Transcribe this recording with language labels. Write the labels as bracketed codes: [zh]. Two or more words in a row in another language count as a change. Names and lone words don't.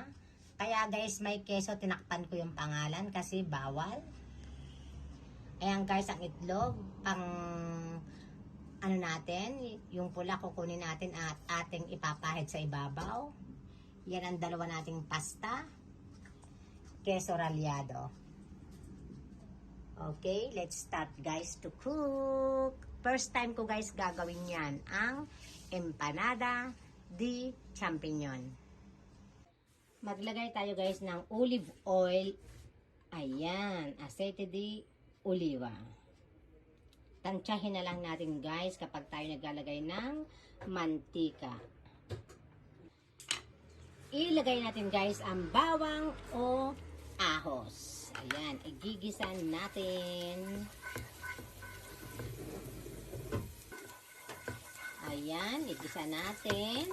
[tl] Kaya guys, may keso, tinakpan ko yung pangalan kasi bawal. Ayan guys, ang itlog, pang ano natin, yung pula kukunin natin at ating ipapahid sa ibabaw. Yan ang dalawa nating pasta. [es] Queso rallado. [en] Okay, let's start guys to cook. First time [tl] ko guys gagawin yan. Ang [es] empanada de champignon. [tl] Maglagay tayo guys ng [en] olive oil. [tl] Ayan, [es] aceite de oliva. [tl] Tansyahin na lang natin guys kapag tayo naglalagay ng mantika. Ilagay natin guys ang bawang o ahos. Ayan, igigisan natin. Ayan, igisa natin.